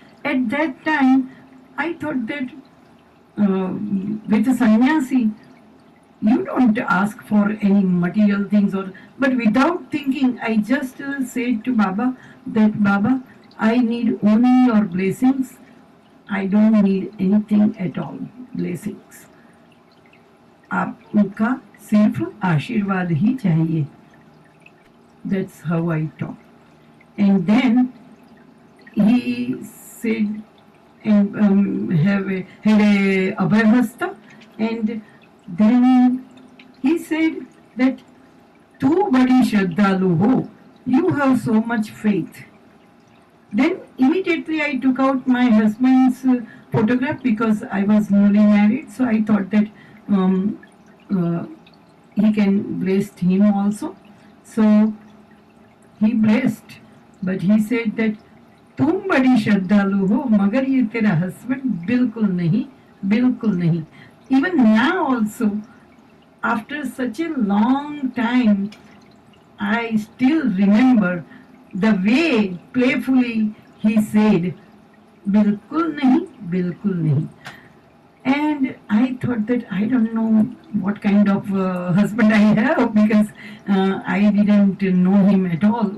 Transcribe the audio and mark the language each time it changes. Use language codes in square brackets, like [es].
[en] At that time, I thought that with a sannyasi, you don't ask for any material things, but without thinking, I just said to Baba that, "Baba, I need only your blessings. I don't need anything at all. Blessings. [hi] आपका सिर्फ आशीर्वाद ही चाहिए." [en] That's how I talk. And then he said, and had a abhayhasta, and then he said that, "Tu badi shraddhalu ho, you have so much faith." Then immediately I took out my husband's photograph because I was newly married, so I thought that he can bless him also. [hi] So he blessed, but he said that, "तुम बड़ी श्रद्धालु हो, मगर ये तेरा husband बिल्कुल नहीं, बिल्कुल नहीं." [en] Even now also, after such a long time, I still remember the way playfully he said, "बिल्कुल नहीं, बिल्कुल नहीं." And I thought that I don't know what kind of husband I have because I didn't know him at all.